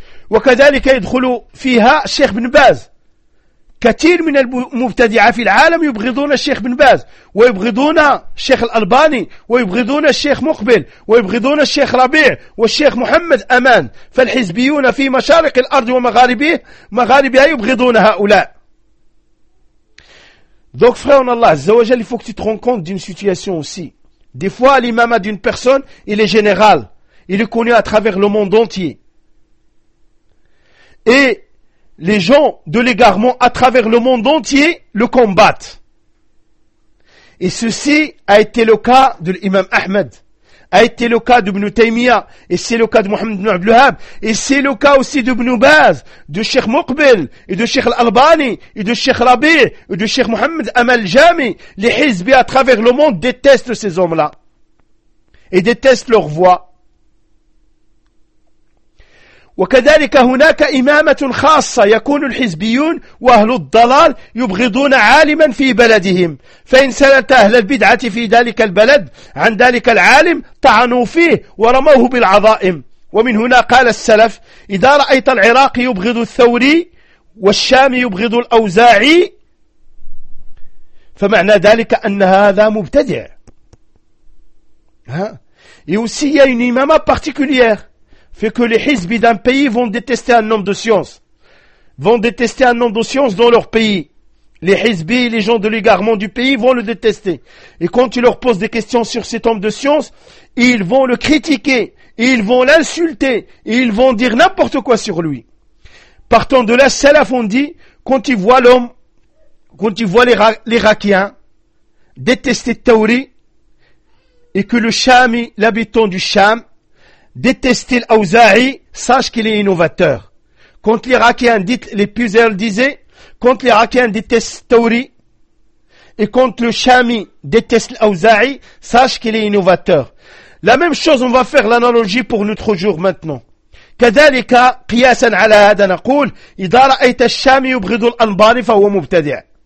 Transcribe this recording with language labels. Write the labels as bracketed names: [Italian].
[Arabic] وكذلك يدخل فيها الشيخ بن باز كثير من المبتدعة في العالم يبغضون الشيخ بن باز ويبغضون الشيخ الألباني ويبغضون الشيخ مقبل ويبغضون الشيخ ربيع والشيخ محمد أمان فالحزبيون في مشارق الأرض ومغاربها يبغضون هؤلاء [French] Donc frère en Allah, Zawajal, il faut que tu te rends compte d'une situation aussi. Des fois, l'imamat d'une personne, il est général. Il est connu à travers le monde entier. Et les gens de l'égarement à travers le monde entier le combattent. Et ceci a été le cas de l'imam Ahmed, a été le cas d'Ibn Taymiyyah, et c'est le cas de Mohammed ibn Abdul Wahhab, et c'est le cas aussi d'Ibn Baz, de Cheikh Muqbil, et de Cheikh Al-Albani, et de Cheikh Rabi', et de Cheikh Mohammed Amal Jami. Les Hizbi à travers le monde détestent ces hommes-là, et détestent leur voix. [Arabic] وكذلك هناك إمامة خاصة يكون الحزبيون وأهل الضلال يبغضون عالما في بلدهم فإن سألت أهل البدعة في ذلك البلد عن ذلك العالم طعنوا فيه ورموه بالعظائم ومن هنا قال السلف إذا رأيت العراقي يبغض الثوري والشامي يبغض الأوزاعي فمعنى ذلك أن هذا مبتدع ها [French] et aussi il y a une imama particulière fait que les hizbis d'un pays vont détester un homme de science, vont détester un homme de science dans leur pays. Les hizbis, les gens de l'égarement du pays vont le détester. Et quand tu leur poses des questions sur cet homme de science, ils vont le critiquer, ils vont l'insulter, ils vont dire n'importe quoi sur lui. Partant de là, salaf on dit, quand tu vois l'homme, quand tu vois l'Irakien détester Tawri, et que le Shami, l'habitant du Sham, détester l'Aouzaï, sache qu'il est innovateur. Quand l'Irakien dit, les puzzles disaient, quand l'Irakien déteste Tawri, et quand le Shami déteste l'Aouzaï, sache qu'il est innovateur. La même chose, on va faire l'analogie pour notre jour maintenant. [Arabic] كذلك قياسا على هذا نقول إذا رأيت الشامي يبغض الألباني فهو مبتدع.